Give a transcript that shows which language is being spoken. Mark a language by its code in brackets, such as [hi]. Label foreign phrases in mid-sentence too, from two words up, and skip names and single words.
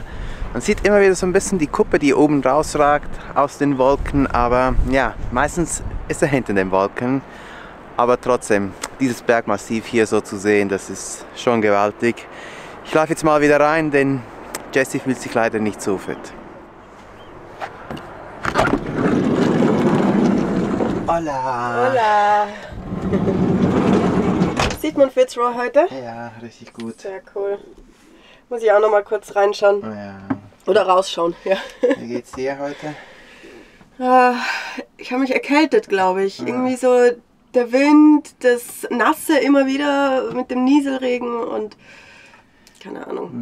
[de] Man sieht immer wieder so ein bisschen die Kuppe, die oben rausragt aus den Wolken, aber ja, meistens ist er hinter den Wolken. Aber trotzdem, dieses Bergmassiv hier so zu sehen, das ist schon gewaltig. Ich laufe jetzt mal wieder rein, denn Jessie fühlt sich leider nicht so fit. [es] Hola! Hola! [de] Sieht man Fitzroy heute? Ja, richtig gut. Sehr cool. Muss ich auch noch mal kurz reinschauen. Ja. Oder rausschauen, ja. Wie geht's dir heute? Ich habe mich erkältet, glaube ich. Irgendwie so der Wind, das Nasse immer wieder mit dem Nieselregen und keine Ahnung.